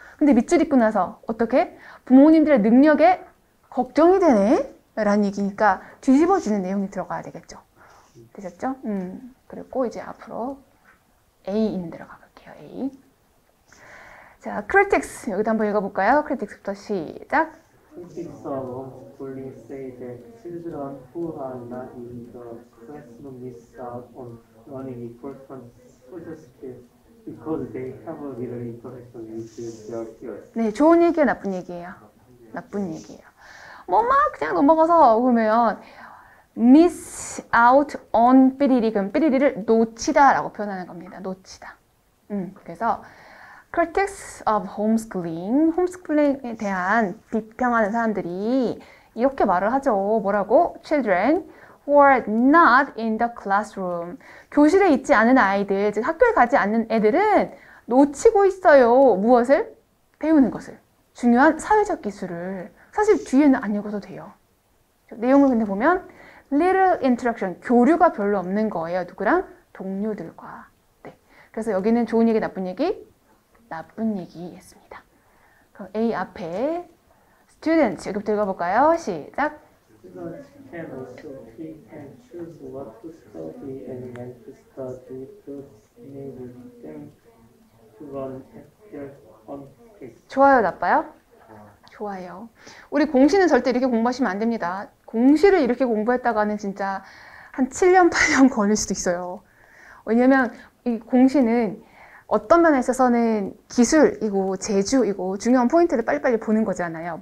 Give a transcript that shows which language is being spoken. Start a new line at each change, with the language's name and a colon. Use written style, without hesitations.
Korean: 근데 밑줄 읽고 나서 어떻게? 부모님들의 능력에 걱정이 되네? 라는 얘기니까 뒤집어지는 내용이 들어가야 되겠죠. 되셨죠? 그리고 이제 앞으로 A 있는 데로 가볼게요. A. 자, critics 여기도 한번 읽어볼까요? critics부터 시작.
English: Critics of homeschooling say that children who are not in the classroom miss out on learning important social skills because they have a little interaction with their peers.
Korean: 네, 좋은 얘기예요, 나쁜 얘기예요? 나쁜 얘기예요. 뭐 막 그냥 넘어가서 보면
English: miss out on
Korean: 삐리리, 그럼 삐리리를 놓치다 라고 표현하는 겁니다. 놓치다. 그래서
English: critics of homeschooling,
Korean: 홈스쿨링에 대한 비평하는 사람들이 이렇게 말을 하죠. 뭐라고?
English: Children who are not in the classroom.
Korean: 교실에 있지 않은 아이들, 즉 학교에 가지 않는 애들은 놓치고 있어요. 무엇을? 배우는 것을. 중요한 사회적 기술을. 사실 뒤에는 안 읽어도 돼요. 내용을 근데 보면
English: little interaction,
Korean: 교류가 별로 없는 거예요. 누구랑? 동료들과. 네. 그래서 여기는 좋은 얘기, 나쁜 얘기? 나쁜 얘기였습니다. 그럼 A 앞에 students 여기부터 읽어볼까요? 시작.
English: Students can also pick and choose what to study and when to study to enable them to run at their own pace.
Korean: 좋아요, 나빠요? 좋아요. 우리 공시는 절대 이렇게 공부하시면 안 됩니다. 공시를 이렇게 공부했다가는 진짜 한 7년, 8년 걸릴 수도 있어요. 왜냐면 이 공시는 어떤 면에 있어서는 기술이고 재주이고 중요한 포인트를 빨리빨리 보는 거잖아요.